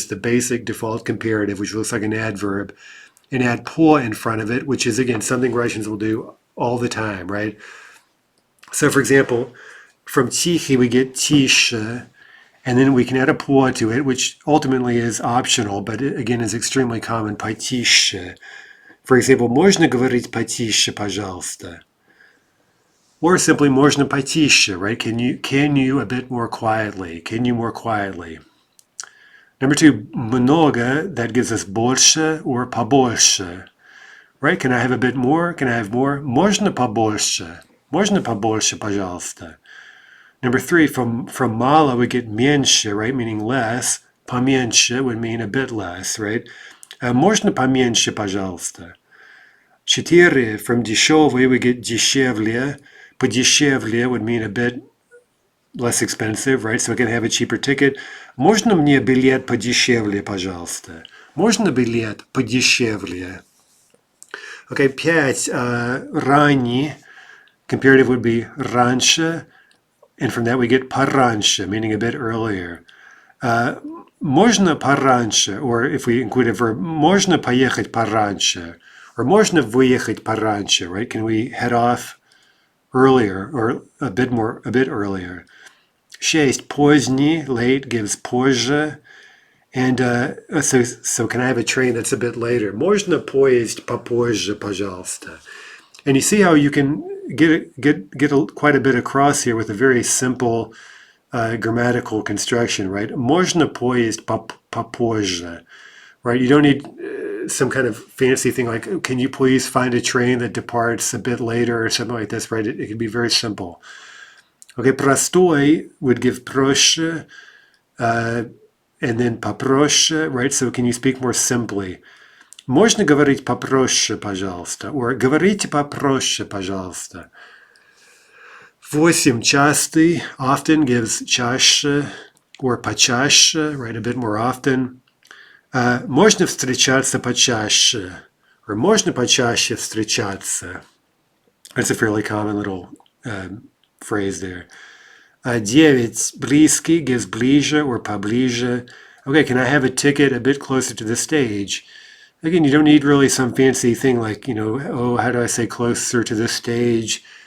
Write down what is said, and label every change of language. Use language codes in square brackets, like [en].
[en] Just the basic default comparative, which looks like an adverb, and add по in front of it, which is, again, something Russians will do all the time, right? So, for example, from тихий we get тише, and then we can add a по to it, which ultimately is optional, but it, again, is extremely common, потише. For example, [ru] можно говорить потише, пожалуйста? [en] Or simply [ru] можно потише, [en] right? Can you a bit more quietly? Can you more quietly? Number 2, много, that gives us больше or побольше, right? Can I have a bit more? Can I have more? [ru] Можно побольше? Можно побольше, пожалуйста? [en] Number 3, from мало we get меньше, right? Meaning less. Поменьше would mean a bit less, right? [ru] Можно поменьше, пожалуйста? [en] 4, from дешевый we get дешевле. Подешевле would mean a bit less expensive, right? So I can have a cheaper ticket. [ru] Можно мне билет подешевле, пожалуйста? Можно билет подешевле? [en] Okay, 5, ранний. Comparative would be раньше. And from that we get пораньше, meaning a bit earlier. [ru] Можно пораньше, [en] or if we include a verb, [ru] можно поехать пораньше, [en] or [ru] можно выехать пораньше, [en] right? Can we head off earlier, or a bit earlier? 6, поздний, late, gives позже. And so can I have a train that's a bit later? [ru] Можно поезд попозже, пожалуйста? [en] And you see how you can get quite a bit across here with a very simple grammatical construction, right? [ru] Можно поезд попозже, right? [en] You don't need some kind of fancy thing like, can you please find a train that departs a bit later or something like this, right? It can be very simple. Okay, простой would give проще, and then попроще, right? So can you speak more simply? [ru] Можно говорить попроще, пожалуйста? Or говорите попроще, пожалуйста? [en] 8, частый, often gives чаще, or почаще, right? A bit more often. [ru] Можно встречаться почаще, or можно почаще встречаться. [en] That's a fairly common little phrase there. 9, близкий gives ближе or поближе. Okay, can I have a ticket a bit closer to the stage? Again, you don't need really some fancy thing like, oh, how do I say closer to this stage?